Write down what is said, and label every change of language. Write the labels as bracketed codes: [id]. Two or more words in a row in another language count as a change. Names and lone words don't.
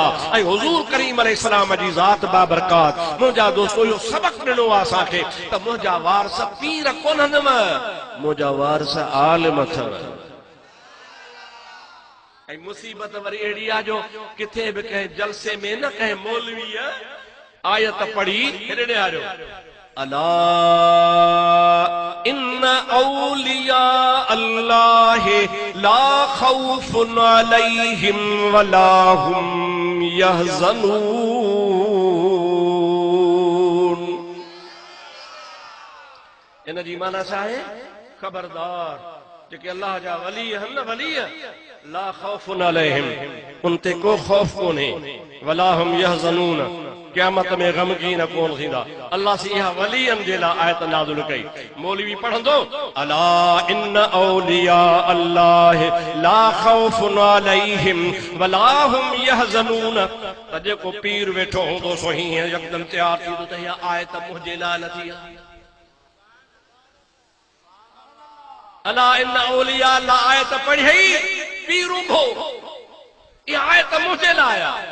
[sd] ऐं हुजूर करीम अलैहिस्सलाम जी ज़ात बाबरकात मुंहिंजा दोस्तो इहो सबक़ ॾिनो आहे असांखे त मुंहिंजा वारस पीर कोन्हनि, मुंहिंजा वारस आलिम अथव। ऐं मुसीबत वरी अहिड़ी आहे जो किथे बि कंहिं जलसे में न कंहिं मौलवी आयत पढ़ी हेॾे आयो, [ar] ألا إن أولياء الله لا خوف عليهم ولا هم يحزنون. [sd] इन जी माना छा आहे? खबरदार जेके अल्लाह जा वली आहिनि न, वली [ar] لا خوف عليهم, [sd] उन ते को खौफ कोन्हे, [ar] ولا هم يحزنون, [sd] क़यामत में गमगीन कोन थींदा। अल्लाह से इहा वलीअनि जे लाइ आयत नाज़िल कई। मौलवी पढ़ंदो [ar] ألا إن أولياء الله لا خوف عليهم ولا هم يحزنون, [sd] त जेको पीर वेठो हूंदो सो हीअं यकदम तैयार थींदो त इहा आयत मुंहिंजे लाइ नथी आहे। [ar] ألا إن أولياء الله [sd] आयत पढ़ी, पीर उभो, इहा आयत मुंहिंजे लाइ आहे।